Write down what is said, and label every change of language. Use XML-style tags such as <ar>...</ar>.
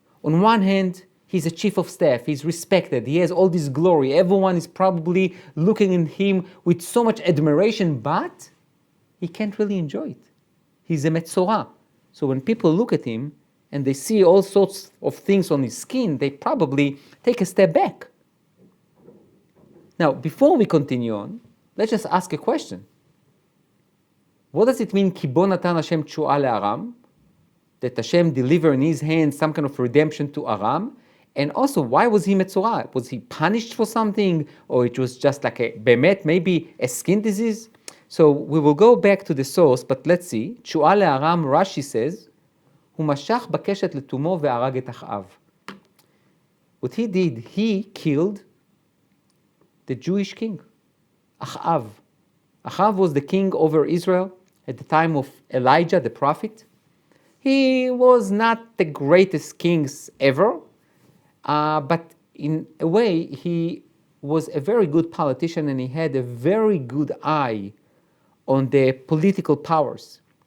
<en>On one hand, he's a chief of staff, he's respected, he has all this glory, everyone is probably looking at him with so much admiration, but he can't really enjoy it. He's a metzora. So when people look at him and they see all sorts of things on his skin, they probably take a step back. Now, before we continue on, let's just ask a question. What does it mean,</en> <he>כי בו נתן השם תשועה לארם?</he> <en>That Hashem delivered in his hands some kind of redemption to Aram? And also, why was he metzora? Was he punished for something? Or it was just like maybe a skin disease? So we will go back to the source, but let's see.</en> <he>תשועה לארם,</he> <en>Rashi says,</en> <he>הוא משך בקשת לתומו והרג את אחאב.</he> <en>What he did, he killed the Jewish king, Achab. Achab was the king over Israel at the time of Elijah, the prophet. He was not the greatest kings ever, but in a way, he was a very good politician and he had a very good eye on the political powers.</en>